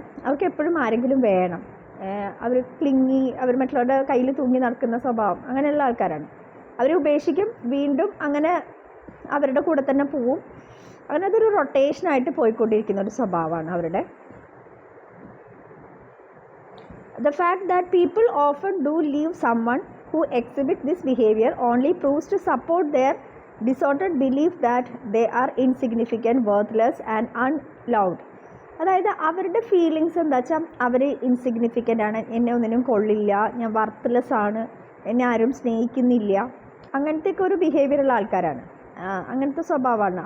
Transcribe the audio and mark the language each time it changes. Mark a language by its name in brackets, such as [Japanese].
[Malayalam] അവർക്ക് എപ്പോഴും ആരെങ്കിലും വേണം, അവർ ക്ലിങ്ങി, അവർ മറ്റുള്ളവരുടെ കയ്യിൽ തൂങ്ങി നടക്കുന്ന സ്വഭാവം, അങ്ങനെയുള്ള ആൾക്കാരാണ്. അവരെ ഉപേക്ഷിക്കും, വീണ്ടും അങ്ങനെ അവരുടെ കൂടെ തന്നെ പോവും. അങ്ങനെ അതൊരു റൊട്ടേഷനായിട്ട് പോയിക്കൊണ്ടിരിക്കുന്ന ഒരു സ്വഭാവമാണ് അവരുടെ. [English] The fact that people often do leave someone who exhibits this behavior only proves to support their disordered belief that they are insignificant, worthless and unloved. [Malayalam] അതായത് അവരുടെ ഫീലിങ്സ് എന്താ വെച്ചാൽ അവർ ഇൻസിഗ്നിഫിക്കൻ്റ് ആണ്, എന്നെ ഒന്നിനും കൊള്ളില്ല, ഞാൻ വർത്ത്ലെസ് ആണ്, എന്നെ ആരും സ്നേഹിക്കുന്നില്ല, അങ്ങനത്തെയൊക്കെ ഒരു ബിഹേവിയറുള്ള ആൾക്കാരാണ്, അങ്ങനത്തെ സ്വഭാവമാണ്.